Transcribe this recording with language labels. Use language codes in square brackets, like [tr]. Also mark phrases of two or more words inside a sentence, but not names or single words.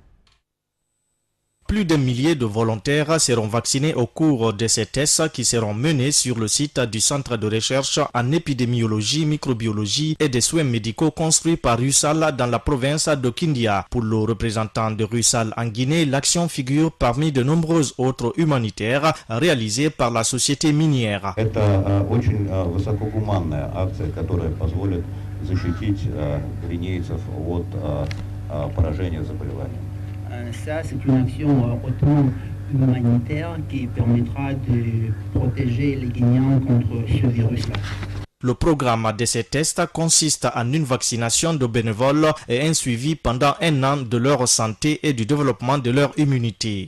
[fr] Plus d'un millier de volontaires seront vaccinés au cours de ces tests qui seront menés sur le site du Centre de recherche en épidémiologie, microbiologie et des soins médicaux construit par Russal dans la province de Kindia. Pour le représentant de Russal en Guinée, l'action figure parmi de nombreuses autres humanitaires réalisées par la société minière. [ru] Это очень высокогуманная акция, которая позволит защитить гвинейцев от поражения заболеванием. [fr] Ça, c'est une action hautement humanitaire qui permettra de protéger les Guinéens contre ce virus-là. Le programme de ces tests consiste en une vaccination de bénévoles et un suivi pendant un an de leur santé et du développement de leur immunité.